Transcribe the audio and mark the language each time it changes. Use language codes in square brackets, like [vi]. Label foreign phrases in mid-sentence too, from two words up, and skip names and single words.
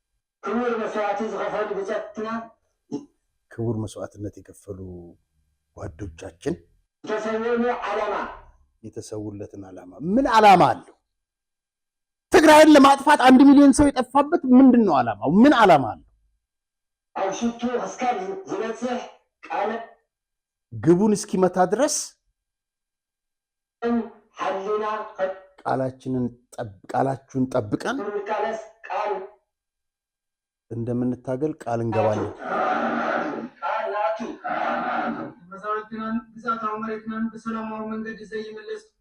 [ti] ክቡር መስዋዕት ዝከፈሉ ብፀትና [am] ክቡር መስዋዕትነት የከፈሉ ጓዶቻችን [ti] ተሰውኑ ዓላማ [am] የተሰውለትን ዓላማ ምን ዓላማ አለው? ትግራይን ለማጥፋት 1 ሚሊዮን ሰው የጠፋበት ምንድን ነው ዓላማው? ምን ዓላማ አለው? [ti] ኣብ ሽቱ እስካብ ዝበፅሕ ቃል [am] ግቡን እስኪመታ ድረስ [ti] ሓሊና [am] ቃላችሁን ጠብቀን [ti] ምቃለስ ቃል [am] እንደምንታገል ቃል እንገባለን። [ti] ቃላቱ መሰረትናን ግዛታዊ መሬትናን በሰላማዊ መንገድ ዘይመለስ